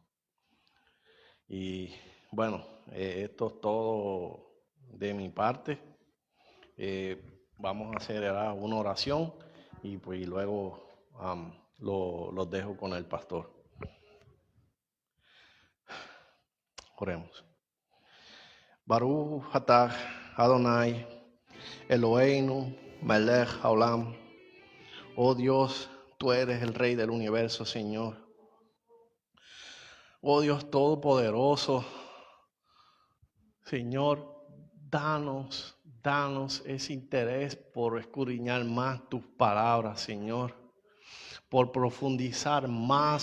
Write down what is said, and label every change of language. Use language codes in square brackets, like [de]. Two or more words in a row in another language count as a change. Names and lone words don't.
[es] Y bueno, esto es todo de mi parte. Vamos a hacer una oración y pues luego los dejo con el pastor. Oremos. [he] ברוך אתה אדני אלהינו מלך העולם. [es] Oh Dios, tú eres el Rey del universo, Señor. Oh Dios todopoderoso, Señor, danos ese interés por escudriñar más tus palabras, Señor, por profundizar más